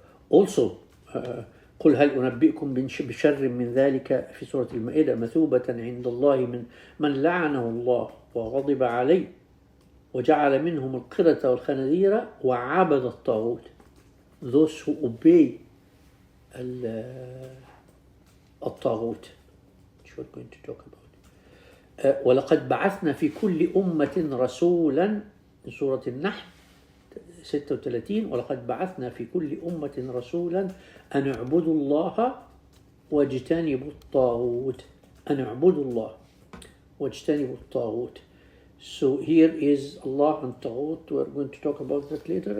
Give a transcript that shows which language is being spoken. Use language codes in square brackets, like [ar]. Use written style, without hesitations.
[ar] Also قل هل أنبئكم بشر من ذلك في سورة المائدة مثوبة عند الله من لعنه الله وغضب عليه وجعل منهم القردة والخنازير وعبد الطاغوت. [en] Those who obey الطاغوت, which we're going to talk about. [ar] ولقد بعثنا في كل أمة رسولا في سورة النحل 36 ولقد بعثنا في كل أمة رسولا أن اعبدوا الله واجتنبوا الطاغوت. أن اعبدوا الله واجتنبوا الطاغوت. [en] So here is Allah and Taghut. We're going to talk about that later.